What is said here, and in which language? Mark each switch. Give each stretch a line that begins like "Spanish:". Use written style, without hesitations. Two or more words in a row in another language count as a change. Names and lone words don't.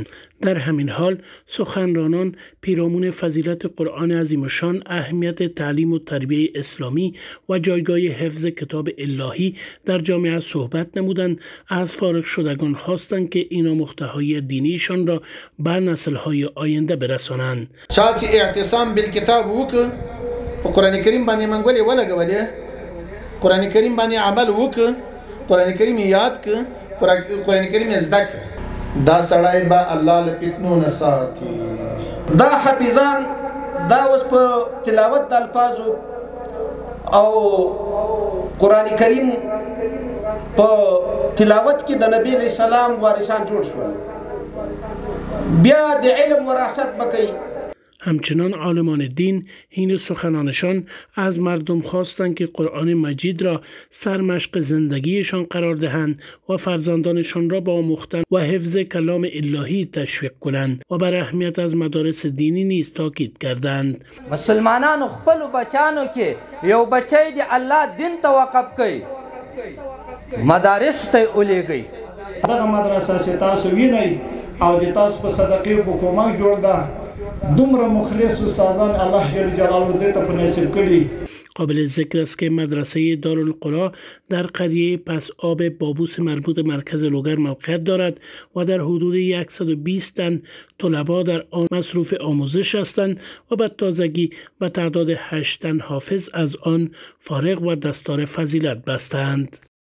Persian: در همین حال سخنرانان پیرامون فضیلت قرآن عظیم الشان، اهمیت تعلیم و تربیه اسلامی و جایگاه حفظ کتاب الهی در جامعه صحبت نمودند. از فارغ شدگان خواستند که اینا محتوای دینیشان را به نسل‌های آینده برسانند.
Pashto: شاید
Arabic: اعتصام بالکتاب
Pashto: وکړه، په قرآن کریم باندې منګولې ولګولې، قرآن کریم باندې عمل وکړه، قرآن کریم یاد کړه، قرآن کریم زده کړه. دا سړی به الله له فتنو نه ساتي. دا حافظان دا اوس په تلاوت د الفاظو او قرآن کریم په تلاوت کې د نبی
Arabic: علیه السلام
Pashto: وارثان جوړ شول، بیا د علم وراثت بکوي.
Persian: همچنان عالمان دین این سخنانشان از مردم خواستند که قرآن مجید را سرمشق زندگیشان قرار دهند و فرزندانشان را با آموختن و حفظ کلام الهی تشویق کنند و بر اهمیت از مدارس دینی نیز تاکید کردند.
Pashto: مسلمانانو خپل بچانو کې یو بچی دی الله دین ته وقف کوي، مدارس ته ولېږي. دغه مدرسه چې تاسو وینئ او د تاسو په صدقې په کومک جوړ ده، دومره مخلص استادان الله
Arabic: جل جلاله
Pashto: دې ته نصیب کړي.
Persian: قابل ذکر است که مدرسه دارالقرآن در قریه پس آب بابوس مربوط مرکز لوگر موقعیت دارد و در حدود 120 تن طلبا در آن مصروف آموزش هستند و به تازگی به تعداد 8 تن حافظ از آن فارغ و دستار فضیلت بستند.